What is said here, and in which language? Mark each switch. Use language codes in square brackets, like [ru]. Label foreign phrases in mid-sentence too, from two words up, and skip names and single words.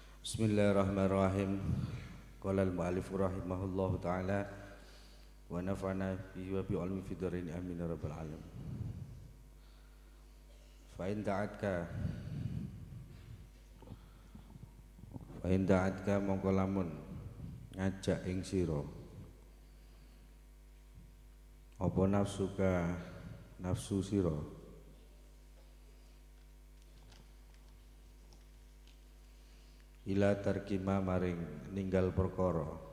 [ar] بسم الله الرحمن الرحيم. قال المؤلف رحمه الله تعالى ونفعنا به وبعلمه في الدارين آمين يا رب العالمين. فإن دعتك [jv] mongko lamun ngajak ing sira apa nafsu sira [ar] إلى تركما [jv] maring ninggal perkara